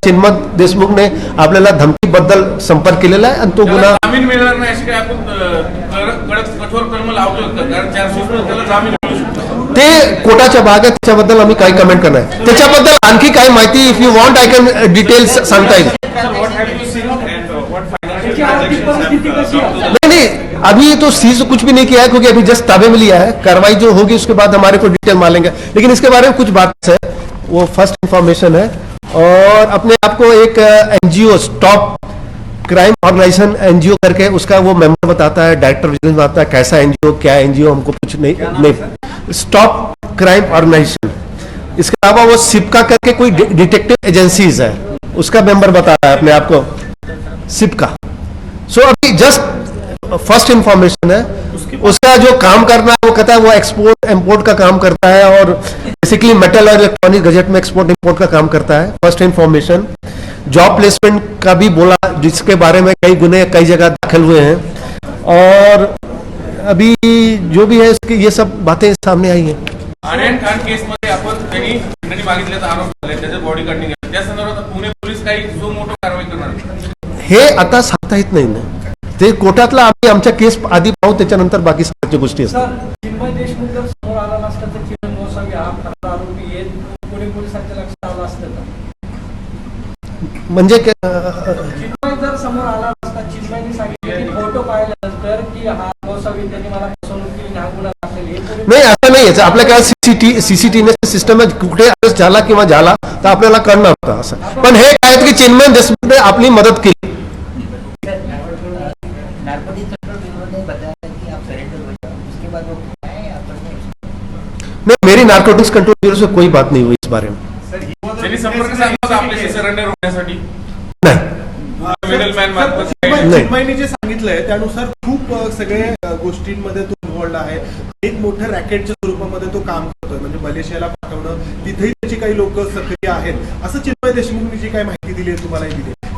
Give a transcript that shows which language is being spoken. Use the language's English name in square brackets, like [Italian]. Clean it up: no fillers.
[Marathi] चिन्मय देशमुखने आपल्याला धमकीबद्दल संपर्क केलेला आहे आणि तो गुन्हा जामीन मिळणार नाही अशी काय आपण कठोर कलम लावतो, कारण 400 त्याला जामीन मिळू शकतो. ते कोर्टाच्या भाग आहे, त्याच्याबद्दल आम्ही काही कमेंट करणार. त्याच्याबद्दल आणखी काही माहिती [English] if you want I can details [Marathi] सांगता येईल. [Hindi] नहीं, अभी तो सीज कुछ भी नहीं किया है क्योंकि अभी जस्ट ताबे में लिया है. कार्रवाई जो होगी उसके बाद हमारे को डिटेल मालेंगे, लेकिन इसके बारे में कुछ बात है, वो फर्स्ट इंफॉर्मेशन है. और अपने आप को एक NGO stop crime organisation NGO करके उसका वो मेंबर बताता है, डायरेक्टर बताता है कैसा एनजीओ क्या एनजीओ, हमको कुछ नहीं. Stop crime organisation. इसके अलावा वो सिपका करके कोई डिटेक्टिव एजेंसीज है, उसका मेंबर बताता है अपने आप को सिपका. सो अभी जस्ट फर्स्ट इंफॉर्मेशन है. उसका जो काम करना है वो कहता है वो एक्सपोर्ट इंपोर्ट का काम करता है और बेसिकली मेटल और इलेक्ट्रॉनिक गजेट में एक्सपोर्ट इंपोर्ट का काम करता है. First information. जॉब प्लेसमेंट का भी बोला, जिसके बारे में कई गुने कई जगह दाखिल हुए हैं. और अभी जो भी है इसकी ये सब बातें सामने आई हैं. [Marathi] आर्यन खान केस मध्ये आपण त्यांनी मागितल्याचा आरोप झाला, त्याच्या बॉडी कटिंग आहे, त्या संदर्भात पुणे पोलीस काही जो मोठं कारवाई करणार हे आता सांगता येत नाही ना. ते कोर्टातला आम्ही आमच्या केस आधी पाहू, त्याच्यानंतर बाकी सगळ्या गोष्टी असतात. सर, चिन्मय देशमुख जर समोर आला नसता तर चिन्मय गोसावी हा फरार आरोपी येत पुणे पोलिसांच्या लक्षात आला असतं का? म्हणजे चिन्मय जर समोर आला नसता, चिन्मयने सांगितले की फोटो पाहिल्यानंतर की हा गोसावी त्यांनी मला फसवणूक केली, हा गुन्हा दाखल आहे. नाही, असं नाही याचं आपल्याकडे सीसीटीव्ही सिस्टम आहे, कुठे अरेस्ट झाला किंवा झाला तर आपल्याला कळणार होतं असं. पण हे काय की चिन्मय देशमुखने आपली मदत केली. [Hindi] नहीं, मेरी नार्कोटिक्स कंट्रोल ब्यूरो से कोई बात नहीं हुई इस बारे में. [Marathi] त्यांनी संपर्क साधला आपल्याशी सरेंडर होण्यासाठी? [Hindi] नहीं. [Marathi] मिडलमॅन मार्फत चिन्मय- नाही. चिन्मयनी जे सांगितलंय त्यानुसार खूप सगळे गोष्टींमध्ये तो इन्व्हॉल्ड आहे. एक मोठं रॅकेटच्या स्वरूपामध्ये तो काम करतोय, म्हणजे मलेशियाला पाठवणं, तिथेही त्याची काही लोक सक्रिय आहेत असं चिन्मय देशमुखनी जी काही माहिती दिली आहे तुम्हालाही दिली आहे.